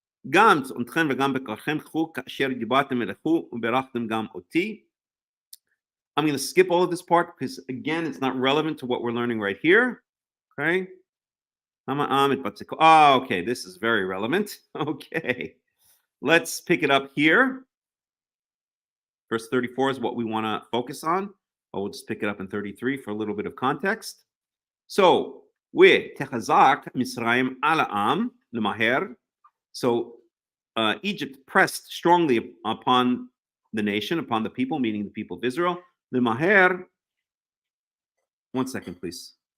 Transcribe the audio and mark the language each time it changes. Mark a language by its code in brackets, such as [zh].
[he] גם צאנכם וגם בקרכם קחו כאשר דיברתם אליכו וברכתם גם אותי. [en] I'm going to skip all of this part because, again, it's not relevant to what we're learning right here. Okay. Oh, okay. This is very relevant. Okay. Let's pick it up here. Verse 34 is what we want to focus on. But we'll just pick it up in 33 for a little bit of context. [he] So, ותחזק מצרים על העם למהר. [en] So Egypt pressed strongly upon the nation, upon the people, meaning the people of Israel. The Maher. 1 second, please.